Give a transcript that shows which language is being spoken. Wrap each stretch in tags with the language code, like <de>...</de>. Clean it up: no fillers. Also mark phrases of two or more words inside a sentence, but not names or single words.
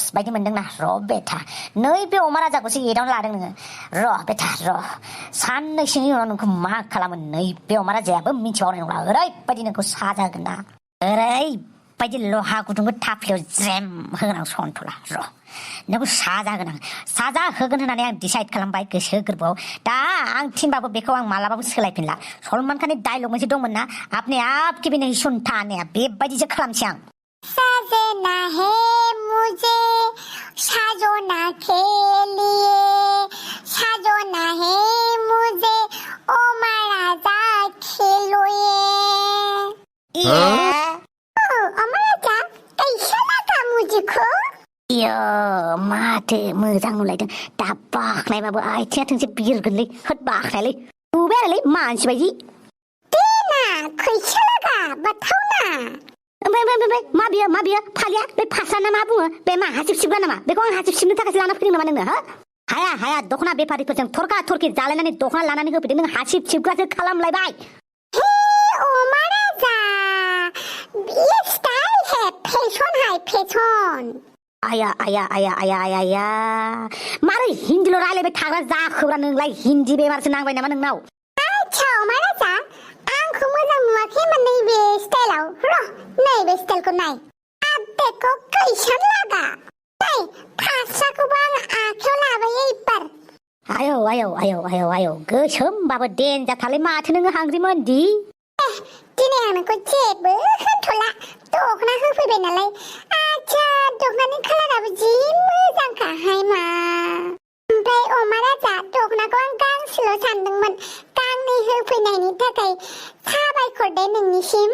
<brx>बायदि मोनदोंना र' बेथा नैबे अमा राजाखौसो एदावनो लादों नोङो र' बेथा र' साननैसोनि उनाव नोंखौ मा खालामो नैबे अमा राजायाबो मिथिबावनाय नंला ओरैबायदि नोंखौ साजा होगोन ना ओरैबायदि लहा गुदुंखौ थाफ्लियाव ज्रेम होगोन आं सन्थला र' नोंखौ साजा होगोन होननानै आं डिसाइड खालामबाय गोसो गोरबोआव दा आं थिनबाबो बेखौ आं मालाबाबो सोलायफिनला सलमान खाननि डायलग मोनसे दंमोन ना</brx> <hi>आपने आप की भी नहीं सुनता</hi> <brx>होननाया बेबायदिसो खालामसै आं</brx> <hi>साजना है मुझे साजना के लिए साजना है मुझे ओमा राजा खेलोए ओमा राजा कैसा लगा मुझको</hi> <brx>माथो मोजां नुलायदों दा बाख्नायबाबो आथिङा थोंसे बिरगोनलै होद बाख्नायलै नुबाय आरोलै मानसि बायदि</brx> <hi>देना कैसा लगा बताओ ना</hi> <brx>ओमफ्राय मा बियो फालिया बे फास्रा ना मा बुङो बे मा हासिब सिबग्रा नामा बेखौ आं हासिब सिबनो थाखायसो लाना फैदों नामा नोंनो हो हाया दख'ना बेफारिफोरजों थरका थरखि जालायनानै दख'ना लानानै होफैदों नों हासिब सिबग्रासो खालामलायबाय</brx> <hi>हे ओमा राजा ये स्टाइल है फैशन</hi> <brx>आया मारै हिन्दील' रायलायबाय थाग्रा जाखोब्रा नोंलाय हिन्दी बेमारसो नांबाय नामा नोंनाव अच्छा ओमा राजा आंखौ मोजां नुवाखै होनबा नैबे स्टाइलाव र' नैबे स्टाइलखौ नाय</brx> <hi>अब देखो कैसन लगा</hi> <brx>नाय फास्राखौबो आं आखायाव लाबाय एबार आयौ गोसोमबाबो देनजाथारलै माथो नोङो हांग्रिमोनदि दिनै आं नोंखौ जेबो होनथ'ला दख'ना होफैबाय नालाय आच्छा दख'नानि कालाराबो जि मोजांखाहाय मा ओमफ्राय अमा राजा दख'नाखौ आं गांसेल' सानदोंमोन गांनै होफैनायनि थाखाय साबायखर दे नोंनिसिम</brx>